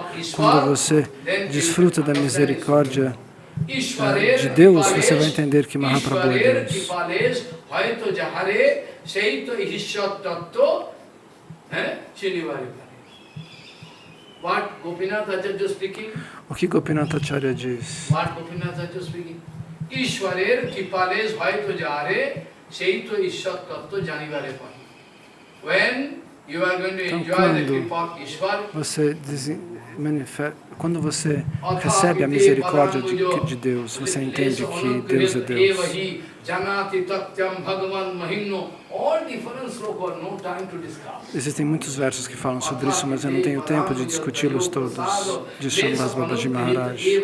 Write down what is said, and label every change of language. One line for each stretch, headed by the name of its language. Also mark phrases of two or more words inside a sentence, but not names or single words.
Portuguese: Quando você desfruta da misericórdia de Deus, você vai entender que Mahaprabhu é Deus. O que Gopinath Acharya diz?
Bangla: ঈশ্বরের কৃপালেশ হয়ত যারে সেইত ঈশ্বর তত্ত্ব জানিবারে পাই.
English: When you are going to enjoy the kripa of Ishwar,
Portuguese: quando você recebe a misericórdia de Deus, você entende que Deus é Deus. Existem muitos versos que falam sobre isso, mas eu não tenho tempo de discuti-los todos, diz Shambhas Babaji Maharaj.